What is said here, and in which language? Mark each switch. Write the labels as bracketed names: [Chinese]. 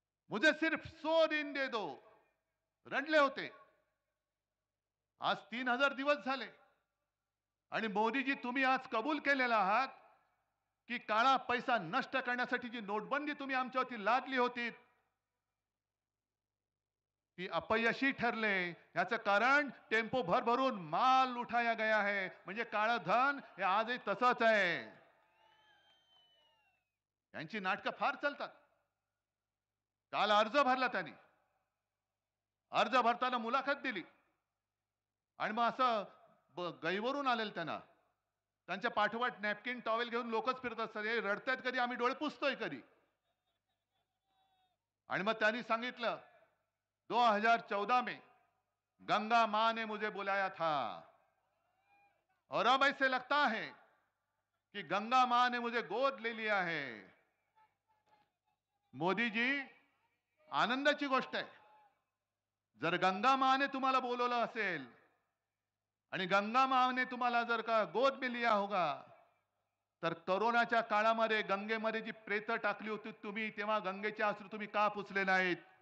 [Hindi] मुझे सिर्फ 100 दिन दे दो. [Marathi] रडले होते. आज 3000 दिवस झाले आणि मोदीजी तुम्ही आज कबूल केलेला आहात की काळा पैसा नष्ट करण्यासाठी जी नोटबंदी तुम्ही आमच्यावरती लादली होती ती अपयशी ठरले. याचं कारण टेम्पो भरभरून [Hindi] माल उठाया गया है. [Marathi] म्हणजे काळं धन हे आजही तसंच आहे. यांची नाटकं फार चालतात. काल अर्ज भरला त्यांनी, अर्ज भरताना मुलाखत दिली आणि मग असं गैवरून आलेलं त्यांना. त्यांच्या पाठोपाठ नॅपकिन टॉवेल घेऊन लोकच फिरत असतात. हे रडतायत कधी, आम्ही डोळे पुसतोय कधी. आणि मग त्यांनी सांगितलं [Hindi] 2014 में गंगा मां ने मुझे बुलाया था और अब ऐसे लगता है कि गंगा मां ने मुझे गोद ले लिया है. [Marathi] मोदी जी, आनंदाची गोष्ट आहे. जर गंगा माने तुम्हाला बोलवलं असेल आणि गंगा माने तुम्हाला जर का [Hindi] गोद में लिया होगा, [Marathi] तर कोरोनाच्या काळामध्ये गंगेमध्ये जी प्रेत टाकली होती तुम्ही, तेव्हा गंगेचे अश्रू तुम्ही का पुसले नाहीत?